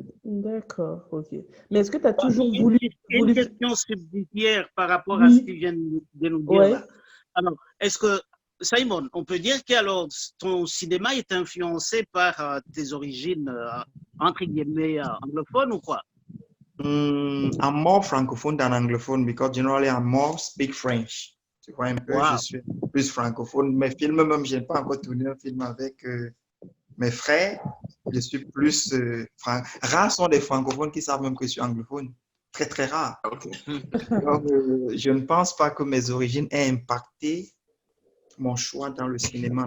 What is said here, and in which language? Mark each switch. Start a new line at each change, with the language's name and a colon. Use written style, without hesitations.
French: D'accord, ok. Mais est-ce que tu as toujours Une, voulu, une question subsidiaire par rapport à ce Oui, qu'il vient de nous dire ouais. là. Alors, est-ce que, Simon, on peut dire que alors, ton cinéma est influencé par tes origines, entre guillemets, anglophones ou quoi?
English: I'm more francophone than anglophone because generally I'm more speak French.
French: Tu vois un peu, je Wow. suis plus francophone. Mes films, même, je n'ai pas encore tourné un film avec mes frères. Je suis plus rares sont des francophones qui savent même que je suis anglophone. Très, très rare. Ok. Donc, je ne pense pas que mes origines aient impacté mon choix dans le cinéma.